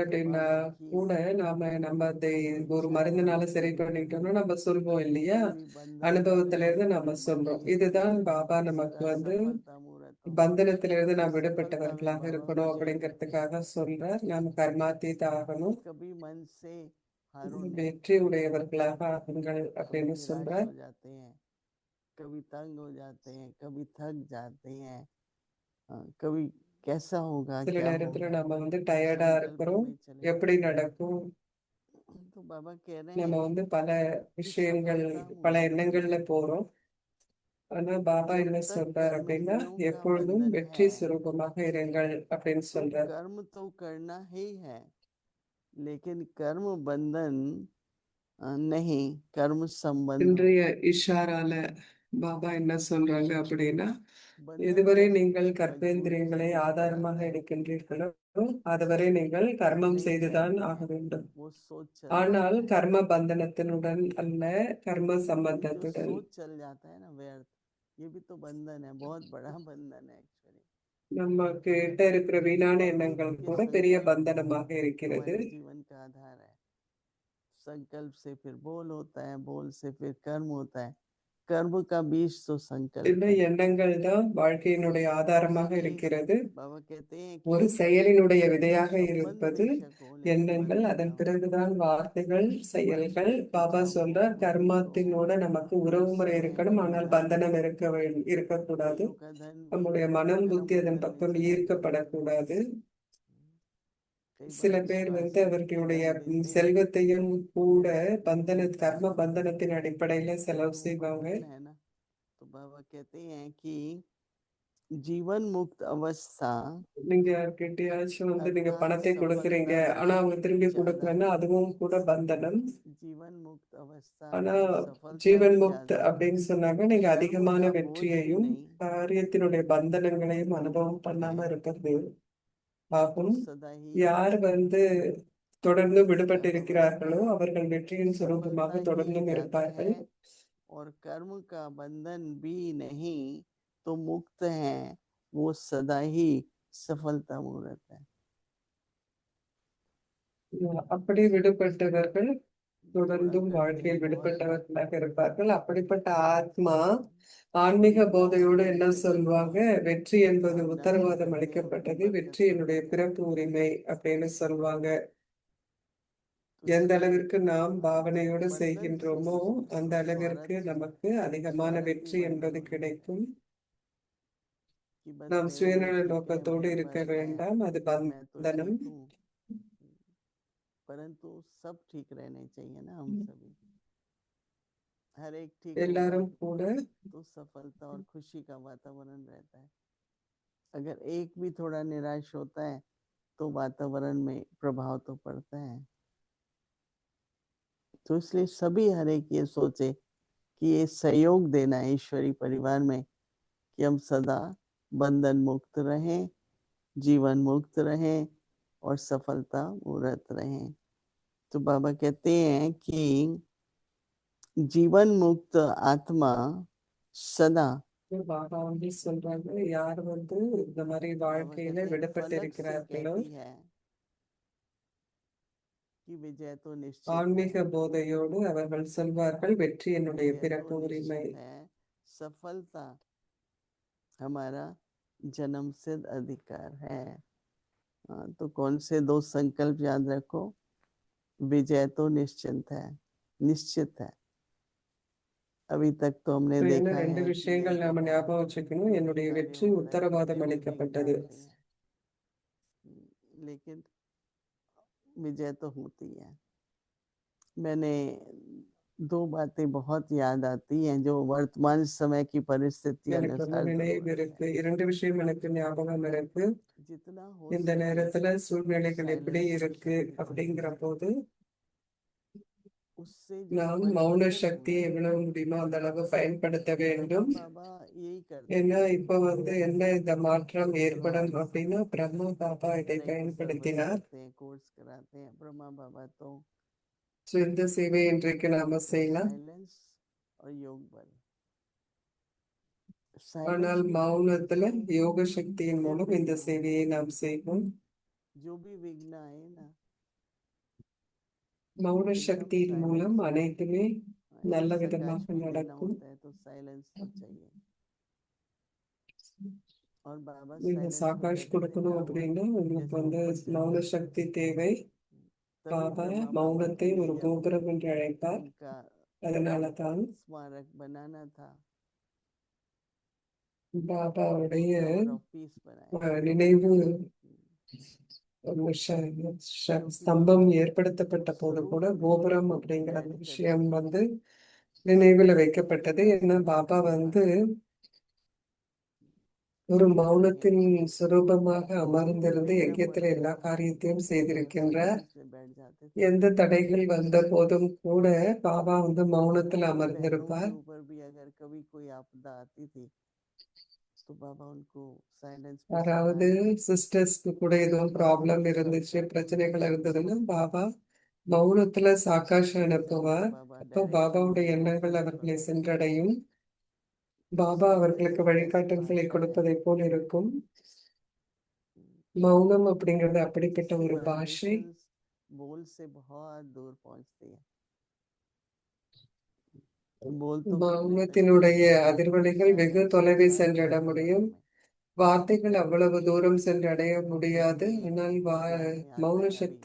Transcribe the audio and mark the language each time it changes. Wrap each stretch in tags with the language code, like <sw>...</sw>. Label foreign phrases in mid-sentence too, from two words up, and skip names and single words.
<hi>मैंने</hi> <ta>அப்படின்னா</ta> <hi>बात सीखी</hi> <ta>கூட நம்ம அதை ஒரு</ta> <hi>इच्छा</hi> <ta>மருந்துனால</ta> <hi>होने</hi> <ta>சரி</ta> <hi>से</hi> <ta>பண்ணிட்டோம்னா நம்ம சொல்வோம் இல்லையா,</ta> <hi>कोई भी बंधन</hi> <ta>அனுபவத்துல இருந்து நம்ம</ta> <hi>कोई</hi> <ta>சொல்றோம்.</ta> <hi>बंधन</hi> <ta>இதுதான் பாபா நமக்கு</ta> <hi>सदा</hi> <ta>வந்து</ta> <hi>सफलता मूर्त हो।</hi> <ta>பந்தனத்திலிருந்து நாம்</ta> <hi>सफलता में</hi> <ta>விடுபட்டவர்களாக</ta> <hi>बाबा</hi> <ta>இருக்கணும்</ta> <hi>विजयी रहते हैं</hi> <ta>அப்படிங்கிறதுக்காக சொல்றார். நாம் கர்மாத்தீத</ta> <hi>कि</hi> <ta>ஆகணும்,</ta> <hi>कभी मन से हारो नहीं,</hi> <ta>வெற்றி உடையவர்களாக ஆகுங்கள்</ta> <hi>कभी</hi> <ta>அப்படின்னு</ta> <hi>निराश</hi> <ta>சொல்றார்.</ta> <hi>हो जाते हैं, कभी तंग हो जाते हैं, कभी थक जाते हैं, कभी कैसा होगा</hi> <ta>சில</ta> <hi>क्या</hi> <ta>நேரத்துல</ta> <hi>होगा</hi> <ta>நம்ம வந்து டயர்டா</ta> <hi>संकल्प</hi> <ta>இருக்கிறோம்,</ta> <hi>में चले</hi> <ta>எப்படி</ta> <hi>जाते हैं।</hi> <ta>நடக்கும்,</ta> <hi>तो बाबा कह रहे</hi> <ta>நம்ம</ta> <hi>हैं</hi> <ta>வந்து பல</ta> <hi>कि</hi> <ta>விஷயங்கள்</ta> <hi>सफलता</hi> <ta>பல</ta> <hi>मूर्त है।</hi> <ta>எண்ணங்கள்ல போறோம். ஆனா பாபா</ta> <hi>जब</hi> <ta>என்ன</ta> <hi>तक</hi> <ta>சொல்றார்</ta> <hi>कर्म</hi> <ta>அப்படின்னா</ta> <hi>गुणों का</hi> <ta>எப்பொழுதும்</ta> <hi>बंधन</hi> <ta>வெற்றி</ta> <hi>है</hi> <ta>சுரூபமாக இருங்கள் அப்படின்னு</ta> <hi>तो</hi> <ta>சொல்றார்.</ta> <hi>कर्म तो करना ही है, लेकिन कर्म बंधन नहीं, कर्म संबंध हो।</hi> <ta>இன்றைய இஷாரால பாபா என்ன சொல்றாங்க அப்படின்னா,</ta> <hi>बंधन</hi> <ta>இதுவரை</ta> <hi>कैसे</hi> <ta>நீங்கள்</ta> <hi>मजबूरी से</hi> <ta>கர்ப்பேந்திரியங்களை</ta> <hi>टूट</hi> <ta>ஆதாரமாக</ta> <hi>जाता है,</hi> <ta>எடுக்கின்றீர்களோ அதுவரை நீங்கள் கர்மம்</ta> <hi>नहीं</hi> <ta>செய்துதான்</ta> <hi>चलता</hi> <ta>ஆக</ta> <hi>है,</hi> <ta>வேண்டும்.</ta> <hi>वो सोच चल</hi> <ta>ஆனால்</ta> <hi>जाता है।</hi> <ta>கர்ம பந்தனத்தினுடன் அல்ல, கர்ம</ta> <hi>ये जो</hi> <ta>சம்பந்தத்துடன்.</ta> <hi>सोच चल जाता है ना व्यर्थ, ये भी तो बंधन है, बहुत बड़ा बंधन है एक्चुअली।</hi> <ta>நம்ம கிட்ட இருக்கிற வீணான</ta> <hi>बहुत</hi> <ta>எண்ணங்கள்</ta> <hi>के</hi> <ta>கூட பெரிய</ta> <hi>संकल्प</hi> <ta>பந்தனமாக இருக்கிறது.</ta> <hi>हमारे जीवन का आधार है। संकल्प से फिर बोल होता है, बोल से फिर कर्म होता है, कर्म का बीज तो संकल्प</hi> <ta>இந்த</ta> <hi>है।</hi> <ta>எண்ணங்கள் தான் வாழ்க்கையினுடைய ஆதாரமாக</ta> <hi>इसलिए</hi> <ta>இருக்கிறது.</ta> <hi>बाबा कहते हैं</hi> <ta>ஒரு</ta> <hi>कि</hi> <ta>செயலினுடைய</ta> <hi>जब</hi> <ta>விதையாக</ta> <hi>संबंध</hi> <ta>இருப்பது</ta> <hi>बेशक हो लेकिन मन</hi> <ta>எண்ணங்கள், அதன்</ta> <hi>जुड़ा हो,</hi> <ta>பிறகுதான் வார்த்தைகள்,</ta> <hi>मन</hi> <ta>செயல்கள்.</ta> <hi>से</hi> <ta>பாபா</ta> <hi>खिंचाव हो,</hi> <ta>சொல்றார்</ta> <hi>तो</hi> <ta>கர்மத்தினோட நமக்கு உறவு</ta> <hi>उस</hi> <ta>முறை</ta> <hi>समय</hi> <ta>இருக்கணும்,</ta> <hi>मन</hi> <ta>ஆனால்</ta> <hi>लगाना</hi> <ta>பந்தனம்</ta> <hi>चाहिए।</hi> <ta>இருக்கக்கூடாது.</ta> <hi>कईयों का धन भी</hi> <ta>நம்முடைய மனம்</ta> <hi>कर्म</hi> <ta>புத்தி அதன்</ta> <hi>बंधन में</hi> <ta>பக்கம்</ta> <hi>चला जाता है।</hi> <ta>ஈர்க்கப்படக்கூடாது.</ta> <hi>कई</hi> <ta>சில</ta> <hi>बार</hi> <ta>பேர்</ta> <hi>विश्वास</hi> <ta>வந்து அவர்களுடைய</ta> <hi>धन देते हैं,</hi> <ta>செல்வத்தையும் கூட</ta> <hi>लेकिन</hi> <ta>கர்ம பந்தனத்தின் அடிப்படையில செலவு</ta> <hi>कर्मों का</hi> <ta>செய்வாங்க.</ta> <hi>बंधन है ना। तो बाबा कहते हैं कि जीवन मुक्त अवस्था</hi> <ta>நீங்க யார்கிட்டயாச்சும் வந்து நீங்க</ta> <hi>अर्थात</hi> <ta>பணத்தை கொடுக்குறீங்க,</ta> <hi>सफलता से</hi> <ta>ஆனா அவங்க திரும்பி</ta> <hi>ज्यादा,</hi> <ta>கொடுக்கலன்னா அதுவும் கூட பந்தனம்.</ta> <hi>जीवन मुक्त अवस्था</hi> <ta>ஆனா</ta> <hi>अर्थात सफलता</hi> <ta>ஜீவன்</ta> <hi>से</hi> <ta>முக்த்</ta> <hi>ज्यादा</hi> <ta>அப்படின்னு சொன்னாங்க, நீங்க</ta> <hi>कर्म</hi> <ta>அதிகமான</ta> <hi>का बोझ भी</hi> <ta>வெற்றியையும்</ta> <hi>नहीं</hi> <ta>காரியத்தினுடைய பந்தனங்களையும் அனுபவம் பண்ணாம</ta> <hi>है</hi> <ta>இருக்கிறது</ta> <hi>तो</hi> <ta>ஆகும்.</ta> <hi>सदा ही</hi> <ta>யார் வந்து தொடர்ந்து</ta> <hi>क्या</hi> <ta>விடுபட்டு</ta> <hi>बाबा कहते</hi> <ta>இருக்கிறார்களோ</ta> <hi>हैं</hi> <ta>அவர்கள் வெற்றியின்</ta> <hi>सफलता</hi> <ta>சுரூபமாக</ta> <hi>ही</hi> <ta>தொடர்ந்தும்</ta> <hi>ज्यादा</hi> <ta>இருப்பார்கள்.</ta> <hi>है और कर्म का बंधन भी नहीं तो मुक्त है, वो सदा ही सफलता मूर्त है।</hi> <ta>அப்படி விடுபட்டவர்கள்</ta> <hi>थोड़ा</hi> <ta>தொடர்ந்தும்</ta> <hi>करते हैं</hi> <ta>வாழ்க்கையில்</ta> <hi>बहुत</hi> <ta>விடுபட்டவர்களாக இருப்பார்கள். அப்படிப்பட்ட ஆத்மா ஆன்மீக போதையோடு என்ன சொல்லுவாங்க, வெற்றி என்பது</ta> <hi>भावना से</hi> <ta>உத்தரவாதம்</ta> <hi>करते हैं उनकी</hi> <ta>அளிக்கப்பட்டது,</ta> <hi>बरकत</hi> <ta>வெற்றி</ta> <hi>होती</hi> <ta>என்னுடைய</ta> <hi>है।</hi> <ta>பிறப்பு உரிமை அப்படின்னு சொல்லுவாங்க.</ta> <hi>तो</hi> <ta>எந்த</ta> <hi>इसलिए</hi> <ta>அளவிற்கு நாம் பாவனையோடு</ta> <hi>बंधन से</hi> <ta>செய்கின்றோமோ அந்த அளவிற்கு</ta> <hi>स्वार्थ</hi> <ta>நமக்கு அதிகமான</ta> <hi>स्वार्थ में</hi> <ta>வெற்றி</ta> <hi>बंधन</hi> <ta>என்பது</ta> <hi>हो जाता है</hi> <ta>கிடைக்கும்.</ta> <hi>कि बस</hi> <ta>நாம்</ta> <hi>मेरे लिए</hi> <ta>சுயநல</ta> <hi>ठीक है,</hi> <ta>நோக்கத்தோடு</ta> <hi>मेरे</hi> <ta>இருக்க</ta> <hi>पास है,</hi> <ta>வேண்டாம், அது</ta> <hi>मैं तो</hi> <ta>பந்தனம்.</ta> <hi>ठीक हूँ। परंतु सब ठीक रहने चाहिए ना, हम सभी, हर एक ठीक होगा</hi> <ta>எல்லாரும் கூட</ta> <hi>तो सफलता और खुशी का वातावरण रहता है। अगर एक भी थोड़ा निराश होता है तो वातावरण में प्रभाव तो पड़ता है। तो इसलिए सभी हर एक ये सोचे कि ये सहयोग देना है ईश्वरी परिवार में कि हम सदा बंधन मुक्त रहें, जीवन मुक्त रहें और सफलता मूर्त रहें। तो बाबा कहते हैं कि जीवन मुक्त आत्मा सदा</hi> <ta>பாபா வந்து சொல்றாங்க, யார் வந்து இந்த மாதிரி</ta> <hi>बाबा</hi> <ta>வாழ்க்கையில</ta> <hi>कहते हैं</hi> <ta>விடுபட்டு</ta> <hi>फलक से</hi> <ta>இருக்கிறார்களோ</ta> <hi>कहती है कि विजय तो निश्चित</hi> <ta>ஆன்மீக</ta> <hi>है,</hi> <ta>போதையோடு அவர்கள் சொல்வார்கள், வெற்றி என்னுடைய</ta> <hi>विजय</hi> <ta>பிறப்பு</ta> <hi>तो</hi> <ta>உரிமை.</ta> <hi>निश्चित है, सफलता हमारा जन्म सिद्ध अधिकार है। तो कौन से दो संकल्प याद रखो? विजय तो निश्चित है, निश्चित है। अभी तक तो हमने</hi> <ta>இப்ப என்ன</ta> <hi>देखा</hi> <ta>ரெண்டு</ta> <hi>है कि</hi> <ta>விஷயங்கள்</ta> <hi>जैसे</hi> <ta>நாம</ta> <hi>बहुत</hi> <ta>ஞாபகம் वச்சுக்கணும். என்னுடைய</ta> <hi>कार्य</hi> <ta>வெற்றி</ta> <hi>होता है तो</hi> <ta>உத்தரவாதம்</ta> <hi>विघ्न</hi> <ta>அளிக்கப்பட்டது.</ta> <hi>आते हैं, लेकिन विजय तो होती है। मैंने दो बातें बहुत याद आती हैं जो वर्तमान समय की परिस्थिति</hi> <ta>எனக்கு ரொம்ப</ta> <hi>अनुसार</hi> <ta>நினைவு</ta> <hi>जरूरी</hi> <ta>இருக்கு.</ta> <hi>है।</hi> <ta>இரண்டு விஷயம் எனக்கு ஞாபகம் இருக்கு.</ta> <hi>जितना हो</hi> <ta>இந்த</ta> <hi>सके</hi> <ta>நேரத்துல சூழ்நிலைகள் எப்படி</ta> <hi>साइलेंस</hi> <ta>இருக்கு</ta> <hi>की शक्ति</hi> <ta>அப்படிங்கிற போது</ta> <hi>उससे जो</hi> <ta>நாம் மௌன</ta> <hi>परिवर्तन</hi> <ta>சக்தியை</ta> <hi>होना है,</hi> <ta>எவ்வளவு முடியுமோ அந்த அளவு பயன்படுத்த</ta> <hi>ब्रह्मा</hi> <ta>வேண்டும்.</ta> <hi>बाबा यही करते</hi> <ta>ஏன்னா</ta> <hi>हैं,</hi> <ta>இப்ப வந்து என்ன இந்த மாற்றம் ஏற்படும் அப்படின்னா பிரம்மா பாபா இதை</ta> <en>connect service</en> <ta>பயன்படுத்தினார்.</ta> <hi>करते हैं, कोर्स कराते हैं। ब्रह्मा बाबा तो</hi> <ta>So, இந்த சேவை இன்றைக்கு நாம செய்யலாம்.</ta> <hi>साइलेंस और योग बल, साइलेंस</hi> <ta>ஆனால்</ta> <hi>की</hi> <ta>மௌனத்துல</ta> <hi>शक्ति से</hi> <ta>யோக சக்தியின்</ta> <hi>फिर</hi> <ta>மூலம் இந்த</ta> <hi>विघ्न</hi> <ta>சேவையை</ta> <hi>होते</hi> <ta>நாம்</ta> <hi>हैं।</hi> <ta>செய்வோம்.</ta> <hi>जो भी विघ्न आए ना,</hi> <ta>மௌன</ta> <hi>एकदम</hi> <ta>சக்தியின் மூலம்</ta> <hi>साइलेंस,</hi> <ta>அனைத்துமே நல்ல</ta> <hi>एक</hi> <ta>விதமாக</ta> <hi>प्रकाश भी देना</hi> <ta>நடக்கும்.</ta> <hi>होता है तो साइलेंस तो चाहिए। और बाबा</hi> <ta>நீங்க</ta> <hi>साइलेंस को</hi> <ta>சாகாஷ்</ta> <hi>कहते थे</hi> <ta>கொடுக்கணும்</ta> <hi>क्या हुआ,</hi> <ta>அப்படின்னா உங்களுக்கு</ta> <hi>जैसे</hi> <ta>வந்து</ta> <hi>ऊपर चढ़</hi> <ta>மௌன</ta> <hi>गए</hi> <ta>சக்தி தேவை.</ta> <hi>तभी</hi> <ta>பாபா</ta> <hi>ब्रह्मा बाबा</hi> <ta>மௌனத்தை</ta> <hi>के</hi> <ta>ஒரு</ta> <hi>लिए</hi> <ta>கோபுரம் என்று</ta> <hi>अब</hi> <ta>அழைப்பார்.</ta> <hi>उनका</hi> <ta>அதனாலதான்</ta> <hi>स्मारक बनाना था,</hi> <ta>பாபாவுடைய</ta> <hi>टावर ऑफ पीस बनाया।</hi> <ta>நினைவு</ta> <hi>क्योंकि</hi> <ta>ஸ்தம்பம்</ta> <hi>बाबा</hi> <ta>ஏற்படுத்தப்பட்ட</ta> <hi>उस</hi> <ta>போது கூட</ta> <hi>स्वरूप में</hi> <ta>கோபுரம் அப்படிங்கிற அந்த</ta> <hi>बैठ</hi> <ta>விஷயம்</ta> <hi>करके</hi> <ta>வந்து நினைவுல வைக்கப்பட்டது.</ta> <hi>उनका</hi> <ta>ஏன்னா</ta> <hi>स्मारक</hi> <ta>பாபா வந்து</ta> <hi>बनवाया।</hi> <ta>ஒரு</ta> <hi>तो कहते</hi> <ta>மௌனத்தின்</ta> <hi>हैं</hi> <ta>சுரூபமாக</ta> <hi>कोई भी</hi> <ta>அமர்ந்திருந்து</ta> <hi>विघ्न</hi> <ta>யज्ञத்துல</ta> <hi>पड़ता</hi> <ta>எல்லா</ta> <hi>था</hi> <ta>காரியத்தையும்</ta> <hi>तो बाबा</hi> <ta>செய்திருக்கின்றார்.</ta> <hi>साइलेंस में बैठ जाते थे।</hi> <ta>எந்த தடைகள் வந்த போதும் கூட பாபா வந்து மௌனத்துல</ta> <hi>और बहनों के</hi> <ta>அமர்ந்திருப்பார்.</ta> <hi>ऊपर भी अगर कभी कोई आपदा आती थी तो बाबा उनको साइलेंस पे</hi> <ta>யாராவது</ta> <hi>सुलाते,</hi> <ta>சிஸ்டர்ஸ்க்கு கூட எதுவும்</ta> <hi>बाबा</hi> <ta>ப்ராப்ளம்</ta> <hi>उस</hi> <ta>இருந்துச்சு,</ta> <hi>संकट</hi> <ta>பிரச்சனைகள்</ta> <hi>में</hi> <ta>இருந்ததுன்னா பாபா மௌனத்துல சாகாஷ்</ta> <hi>तो</hi> <ta>அனுப்புவார்.</ta> <hi>बाबा</hi> <ta>அப்போ</ta> <hi>डायरेक्शन</hi> <ta>பாபாவுடைய</ta> <hi>उनको</hi> <ta>எண்ணங்கள்</ta> <hi>फॉलो</hi> <ta>அவர்களை</ta> <hi>करते थे।</hi> <ta>சென்றடையும்.</ta> <hi>तो</hi> <ta>பாபா</ta> <hi>साइलेंस</hi> <ta>அவர்களுக்கு</ta> <hi>एक ऐसी</hi> <ta>வழிகாட்டல்களை</ta> <hi>भाषा है</hi> <ta>கொடுப்பதை போல் இருக்கும். மௌனம் அப்படிங்கிறது அப்படிப்பட்ட</ta> <hi>जिसकी</hi> <ta>ஒரு பாஷை.</ta> <hi>वाइब्रेशंस बोल से बहुत दूर पहुंचती है। बोल तो फिर भी तक</hi> <ta>மௌனத்தினுடைய</ta> <hi>पहुंचती है,</hi> <ta>அதிர்வலைகள் வெகு</ta> <hi>साइलेंस</hi> <ta>தொலைவை</ta> <hi>बहुत</hi> <ta>சென்றிட</ta> <hi>ज्यादा</hi> <ta>முடியும்.</ta> <hi>दूर में।</hi> <ta>வார்த்தைகள் அவ்வளவு தூரம் சென்றடைய முடியாது. ஆனால்</ta> <hi>याद</hi> <ta>மௌன</ta> <hi>है अभी</hi>